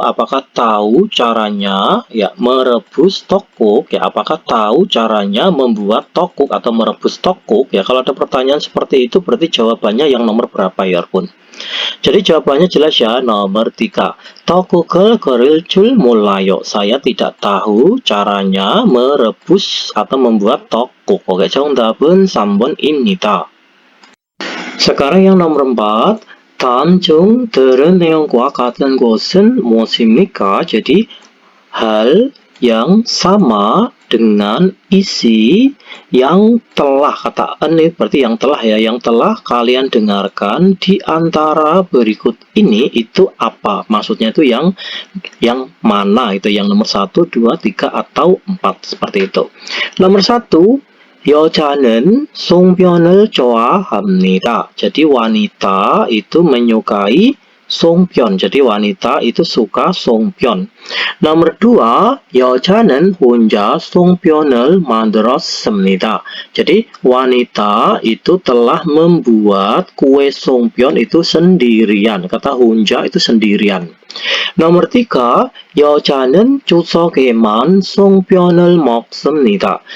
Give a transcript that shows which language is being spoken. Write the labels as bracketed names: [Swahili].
[Indonesian] Apakah tahu caranya ya merebus 떡국 ya, apakah tahu caranya membuat 떡국 atau merebus 떡국 ya. Kalau ada pertanyaan seperti itu berarti jawabannya yang nomor berapa ya pun. Jadi jawabannya jelas ya, nomor 3. [Korean] 떡국을 끓일 줄 몰라요. [Indonesian] Saya tidak tahu caranya merebus atau membuat 떡국. [Korean] Oke, 정답은 3번입니다. [Indonesian] Sekarang yang nomor 4. [Korean] 다음 중 들은 내용과 같은 것은 무엇입니까? [Indonesian] Jadi hal yang sama dengan isi yang telah, kata ini berarti yang telah ya, yang telah kalian dengarkan di antara berikut ini itu apa? Maksudnya itu yang mana, itu yang nomor 1, 2, 3 atau 4, seperti itu. [Korean] Nomor 1, 여자는 송편을 좋아합니다. [Indonesian] Jadi wanita itu menyukai 송편. Jadi wanita itu suka 송편. [Korean] Nomor 2, 여자는 혼자 송편을 만들었습니다. [Indonesian] Jadi wanita itu telah membuat kue 송편 itu sendirian. Kata 혼자 itu sendirian. [Korean] Nomor 3, 여자는 추석에만 송편을 먹습니다.